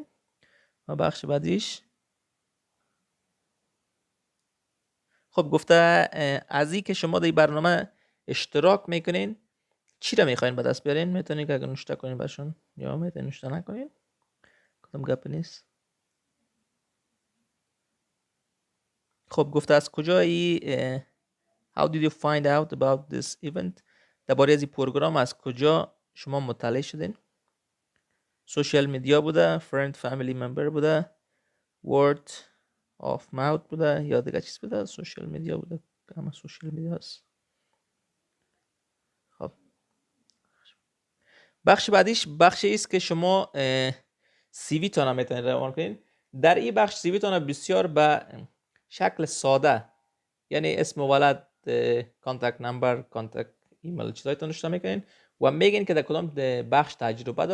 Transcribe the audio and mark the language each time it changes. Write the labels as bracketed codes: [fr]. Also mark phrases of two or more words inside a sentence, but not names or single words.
[fa] و بخش بعدیش خب گفته از این که شما در این برنامه اشتراک میکنین چی را میخواین به دست بیارین. میتونین که اگر نوشته کنین برشون یا میتونین نوشته نکنین، کدام گپ نیست. خب گفته از کجا [en] how did you find out about this event، [fa] درباره از این پروگرام از کجا شما مطلع شدین. [en] social media [fa] بوده، [en] friend family member [fa] بوده، [en] word of mouth [fa] بوده یا دیگه چیز بوده. [en] social media [fa] بوده، همه [en] social media [fa] هست. خب بخش بعدیش بخشی است که شما سی وی تان میتونید روان کنید. در این بخش سی وی تان بسیار به شکل ساده، یعنی اسم ولد، [en] contact number, contact email [fa] چیزایتون نوشته میکنین و میگین که در کدام بخش تجربه دارین.